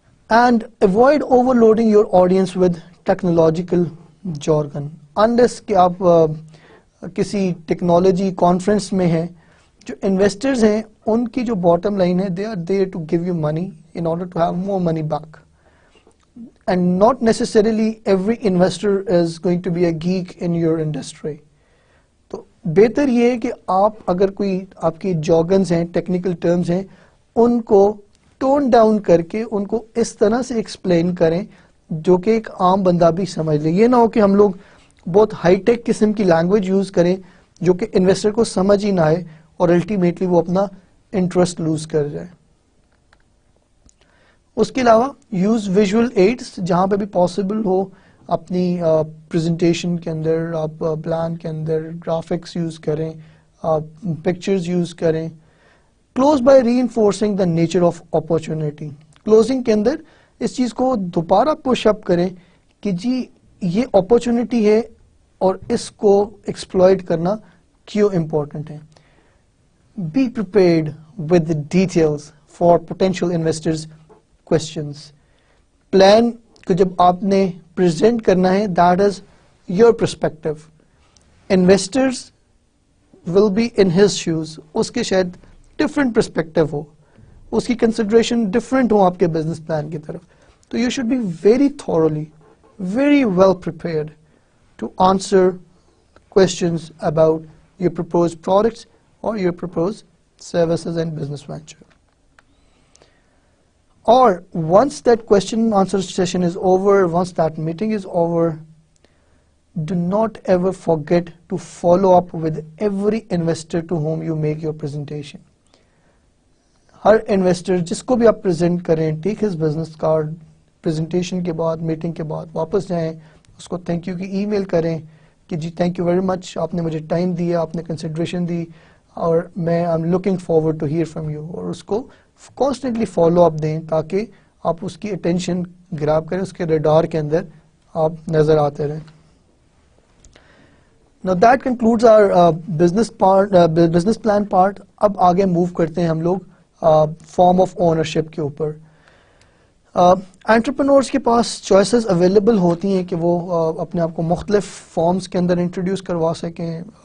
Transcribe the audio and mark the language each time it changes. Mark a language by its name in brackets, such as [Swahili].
[English] And avoid overloading your audience with technological jargon. Unless [Urdu] کہ آپ کسی technology conference میں ہیں, جو انویسٹرز ہیں ان کی جو باٹم لائن ہے, [English] They are there to give you money in order to have more money back. And not necessarily every investor is going to be a geek in your industry. [Urdu] تو بہتر یہ ہے کہ آپ اگر کوئی آپ کی جارگنز ہیں, ٹیکنیکل ٹرمز ہیں, ان کو ٹون ڈاؤن کر کے ان کو اس طرح سے ایکسپلین کریں جو کہ ایک عام بندہ بھی سمجھ لے. یہ نہ ہو کہ ہم لوگ بہت ہائی ٹیک قسم کی لینگویج یوز کریں جو کہ انویسٹر کو سمجھ ہی نہ آئے اور الٹیمیٹلی وہ اپنا انٹرسٹ لوز کر جائے. اس کے علاوہ یوز ویژول ایڈس جہاں پہ بھی پاسبل ہو. اپنی پریزنٹیشن کے اندر آپ پلان کے اندر گرافکس یوز کریں, پکچرز یوز کریں. [English] Close by reinforcing the nature of opportunity. [Urdu] Closing کے اندر اس چیز کو دوبارہ پش اپ کریں کہ جی یہ اپرچونیٹی ہے اور اس کو ایکسپلائٹ کرنا کیوں امپورٹنٹ ہے. [English] Be prepared with details for potential investors questions. [Urdu] Plan کو جب آپ نے پریزنٹ کرنا ہے, [English] That is your perspective. Investors will be in his shoes, [Urdu] اس کے شاید ڈفرینٹ پرسپیکٹو ہو, اس کی کنسیڈریشن ڈفرینٹ ہو آپ کے بزنس پلان کی طرف. [English] تو you should be very thoroughly, very well prepared to answer questions about your proposed products or your proposed services and business venture. Or once that question and answer session is over, once that meeting is over, do not ever forget to follow up with every investor to whom you make your presentation. [Urdu] Hare investor جس کو بھی آپ present کریں, [English] take his business card, [Urdu] presentation کے بعد, meeting کے بعد واپس جائیں, اس کو تھینک یو کی ای میل کریں کہ جی [English] thank you very much, [Urdu] آپ نے مجھے ٹائم دیا, آپ نے کنسیڈریشن دی, اور میں [English] I am looking forward to hear from you. [Urdu] اور اس کو کانسٹنٹلی فالو اپ دیں تاکہ آپ اس کی اٹینشن گراب کریں, اس کے ریڈار کے اندر آپ نظر آتے رہیں. [English] Now that concludes our business plan part. [Urdu] اب آگے موو کرتے ہیں ہم لوگ فارم آف اونرشپ کے اوپر. انٹرپرینورس کے پاس چوائسیز اویلیبل ہوتی ہیں کہ وہ اپنے آپ کو مختلف فارمز کے اندر انٹروڈیوس کروا سکیں.